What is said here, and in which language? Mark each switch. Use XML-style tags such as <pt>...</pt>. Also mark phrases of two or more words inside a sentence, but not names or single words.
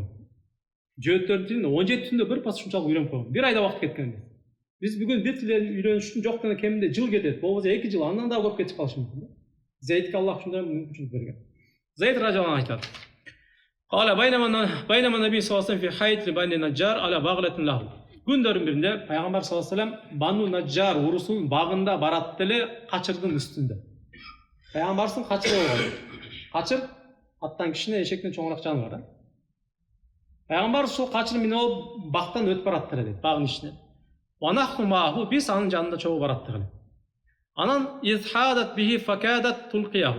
<ky>Жөөттөрдүн тилин 17 түндө бир пас ушунчалык үйрөнүп койгон. Бир айда убакыт кеткен. Биз бүгүн бир тил үйрөнүш үчүн жок дегенде кеминде жыл кетет, болбосо 2 жыл, андан да көп кетип калышы мүмкүн. Зейдке Аллах ушундай мүмкүнчүлүк берген. Зейд</ky> <ar>رضي الله عنه</ar> <ky>айтат.</ky> <ar>قال بينما النبي صلى الله عليه في حائط بني النجار على بغلة له.</ar> <ky>Күндөрүн биринде пайгамбар</ky> <ar>صلى الله عليه وسلم</ar> <ky>Бану Наджар урусунун багында барат деле качырдын үстүндө. Пайгамбардын качыры болгон. Качыр аттан кичине, эшектен чоңураак жаныбар да. Пайгамбар ушул качыр менен алып бактан өтүп барат деле дейт, багын ичинен.</ky> <ar>ونحن معه,</ar> <ky>биз анын жанында чогуу барат деле.</ky> <ar>Анан إذ حادت به فكادت تلقيه.</ar>